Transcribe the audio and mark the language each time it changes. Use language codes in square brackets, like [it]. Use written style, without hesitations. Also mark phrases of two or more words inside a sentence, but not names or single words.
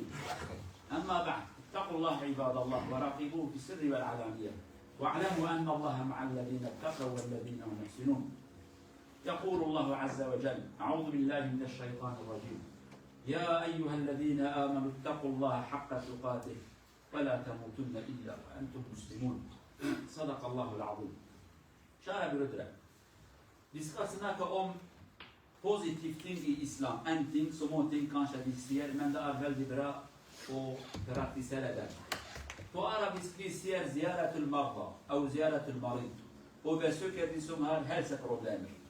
[ar] أما بعد، اتقوا الله عباد الله وراقبوه في السر والعلانية، واعلموا أن الله مع الذين اتقوا والذين هم محسنون. يقول الله عز وجل: أعوذ بالله من الشيطان الرجيم. يا أيها الذين آمنوا اتقوا الله حق تقاته ولا تموتن إلا وأنتم مسلمون. صدق الله العظيم. [sv] Kära bröder, vi ska snacka om positiva ting i islam. En ting, små ting kanske vi ser, men det är väldigt bra att praktisera det. På arabisk vi ser [ar] زيارة المرضى, [sv] eller [ar] زيارة المريض, [sv] och besöker de som har hälsoproblem.